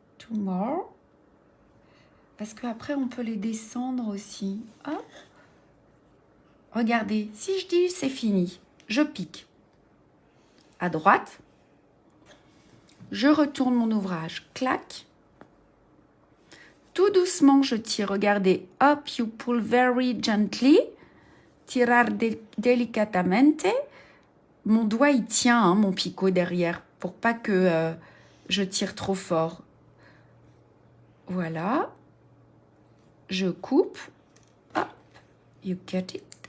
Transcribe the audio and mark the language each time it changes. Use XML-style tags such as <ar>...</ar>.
<en>2 more.</en> <fr>Parce qu'après, on peut les descendre aussi. Hop. Regardez, si je dis c'est fini, je pique. À droite. Je retourne mon ouvrage, clac. Tout doucement, je tire. Regardez,</fr> <en>hop, you pull very gently.</en> <es>Tirar delicatamente.</es> <fr>Mon doigt, il tient, hein, mon picot derrière, pour pas que je tire trop fort. Voilà. Je coupe.</fr> <en>Hop, you cut it.</en>